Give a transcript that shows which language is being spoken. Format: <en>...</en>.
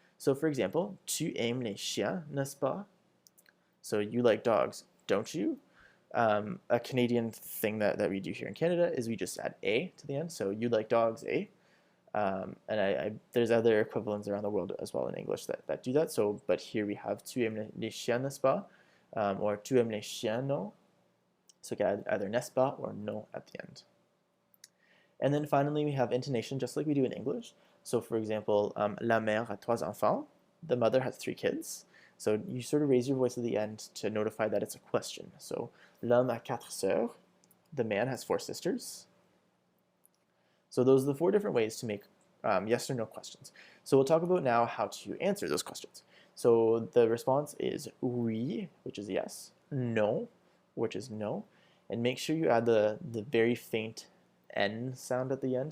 <en>So for example,</en> <fr>tu aimes les chiens, n'est-ce pas?</fr> <en>So you like dogs, don't you? A Canadian thing that we do here in Canada is we just add a to the end. So you like dogs, eh? And there's other equivalents around the world as well in English that do that. So, but here we have</en> <fr>tu aimes les chiens, n'est-ce pas? Or tu aimes les chiens, non?</fr> <en>So you can add either n'est-ce pas or non at the end. And then finally we have intonation, just like we do in English. So for example,</en> <fr>la mère a 3 enfants.</fr> <en>The mother has 3 kids. So you sort of raise your voice at the end to notify that it's a question. So</en> <fr>l'homme a 4 sœurs.</fr> <en>The man has 4 sisters. So those are the 4 different ways to make yes or no questions. So we'll talk about now how to answer those questions. So the response is oui, which is yes, no, which is no, and make sure you add the very faint N sound at the end.</en>